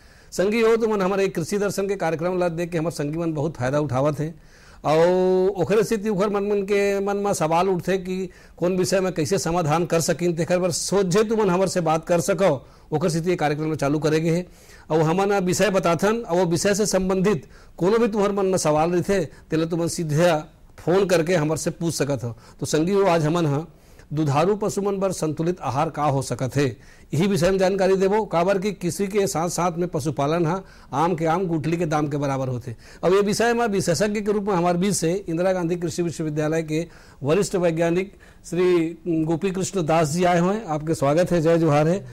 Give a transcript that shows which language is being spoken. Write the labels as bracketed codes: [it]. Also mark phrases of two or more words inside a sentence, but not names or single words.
[hne] संगी हो तुमन हमारे एक कृषि दर्शन के कार्यक्रम ला देख के हमारे संगी मन बहुत फायदा उठावत है और ओखरे स्थिति ओखर मन के मन में सवाल उठते कि कौन विषय में कैसे समाधान कर सकिन, तेकर बर सोझे तुमन हमर से बात कर सको, ओखर स्थिति कार्यक्रम में चालू करेगे है। और हमन विषय बताथन और वो विषय से संबंधित कोनो भी तुम्हारे मन में सवाल रहते तेले तुमन सीधे फोन करके हमर से पूछ सकत हो। तो संगी हो आज हमन हाँ दुधारू पशुमन बर संतुलित आहार का हो सकत है, यही विषय में जानकारी देवो। काबर की किसी के साथ साथ में पशुपालन हा आम के आम गुठली के दाम के बराबर होते। अब ये विषय में विशेषज्ञ के रूप में हमारे बीच से इंदिरा गांधी कृषि विश्वविद्यालय के वरिष्ठ वैज्ञानिक श्री गोपी कृष्ण दास जी आए हुए हैं, आपके स्वागत है, जय जोहार है।